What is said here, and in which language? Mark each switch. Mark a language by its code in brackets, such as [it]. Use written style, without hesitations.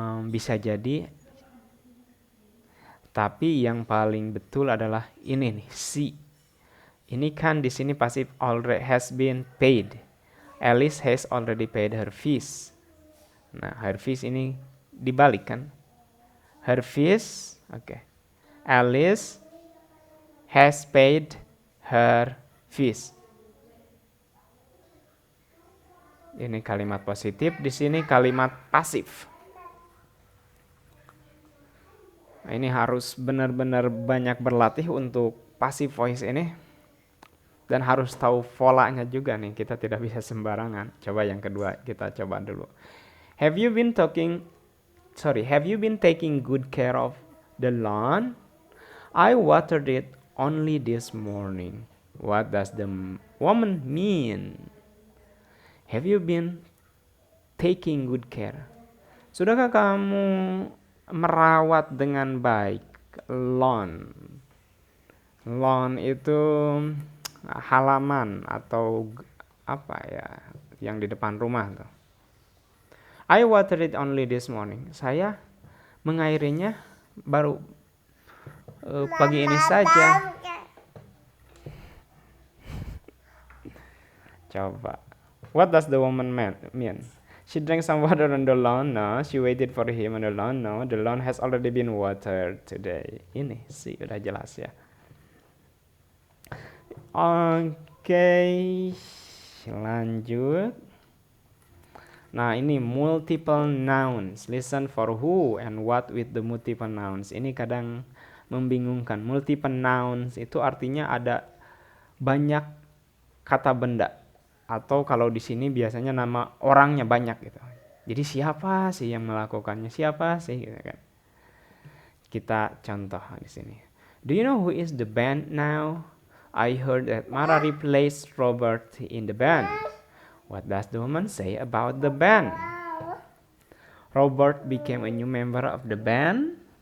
[id] Bisa jadi, tapi yang paling betul adalah ini nih, C. Ini kan di sini pasif [en] already has been paid. Alice has already paid her fees. [id] Nah, her fees ini dibalik kan? [en] Her fees, oke. Alice has paid her fees. [id] Ini kalimat positif, di sini kalimat pasif. Nah, ini harus benar-benar banyak berlatih untuk passive voice ini. Dan harus tahu polanya juga nih, kita tidak bisa sembarangan. Coba yang kedua, kita coba dulu. [en] Have you been taking good care of the lawn? I watered it only this morning. What does the woman mean? Have you been taking good care? [id] Sudahkah kamu merawat dengan baik lawn? Lawn itu halaman atau apa ya, yang di depan rumah tuh. [en] I watered it only this morning. [id] Saya mengairinya baru pagi ini saja. Coba. [en] What does the woman mean? She drank some water on the lawn. No. She waited for him on the lawn. No. The lawn has already been watered today. [id] Ini sih udah jelas ya. Oke, lanjut. [en] Nah, ini multiple nouns. Listen for who and what with the multiple nouns. [id] Ini kadang membingungkan. Multiple nouns itu artinya ada banyak kata benda. Atau kalau di sini biasanya nama orangnya banyak gitu. Jadi siapa sih yang melakukannya? Siapa sih gitu kan. Kita contoh di sini. [en] Do you know who is the band now? I heard that Mara replaced Robert in the band. What does the woman say about the band? Robert became a new member of the band?